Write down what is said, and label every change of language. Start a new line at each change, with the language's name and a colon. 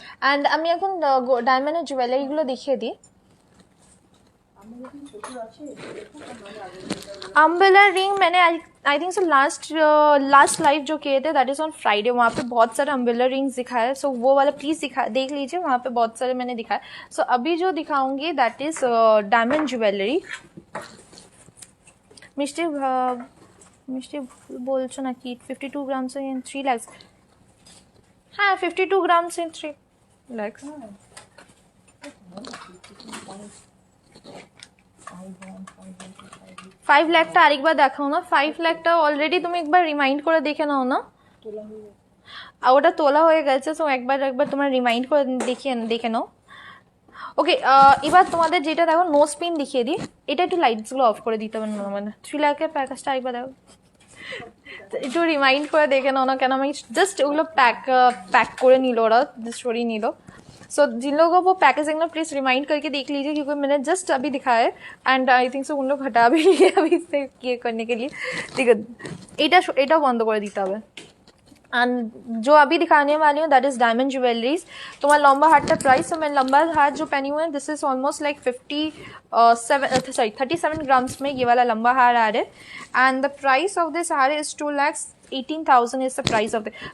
Bangla: And আমি এখন ডায়মন্ডের জুয়েলারিগুলো দেখিয়ে দিই.
Hindi: अम्ब्रेला रिंग मैंने I think so last live जो किए थे
English: that is on Friday,
Hindi: वहाँ पे बहुत सारे अम्ब्रेला रिंग्स दिखाए. सो वो वाला प्लीज देख लीजिए, वहाँ पे बहुत सारे मैंने दिखाए. सो अभी जो दिखाऊंगी दैट इज डायमंड ज्वेलरी.
Bangla: मिष्टी बोलছো নাকি 52 ग्राम्स इन 3 lakhs?
Hindi: हाँ, 52 ग्राम्स इन 3 lakhs.
Bangla: 5 লাখটা আরেকবার দেখাও না. 5 লাখটা অলরেডি তুমি একবার রিমাইন্ড করে দেখে নাও না. ওটা তোলা হয়ে গেছে. সো একবার তোমরা রিমাইন্ড করে দেখে নাও. ওকে, এবার তোমাদের যেটা দেখো নো স্পিন দেখিয়ে দিই. এটা একটু লাইটসগুলো অফ করে দিতে হবে না, মানে 3 লাখের প্যাকেজটা আরেকবার দেখো, একটু রিমাইন্ড করে দেখে নাও না. কেন আমি জাস্ট ওগুলো पैक করে নিল, ওরা স্টোরি নিল.
Hindi: सो जिन लोगों को वो पैकेज देखना प्लीज रिमाइंड करके देख लीजिए, क्योंकि मैंने जस्ट अभी दिखाया है एंड आई थिंक सो उन लोग हटा भी लिए अभी इससे ये करने के लिए. ठीक है,
Bangla: এটা বন্ধ করে দিতে হবে.
Hindi: एंड जो अभी दिखाने वाली हूँ दैट इज डायमंड ज्वेलरीज. तुम्हारा लंबा हार्ट का प्राइस, तो मैं लंबा हार्ट जो पहनी हुई है this is almost like 37 grams में ये वाला लंबा हार आ रहा है.
English: And the price of this haar is 2,18,000 is the price of the.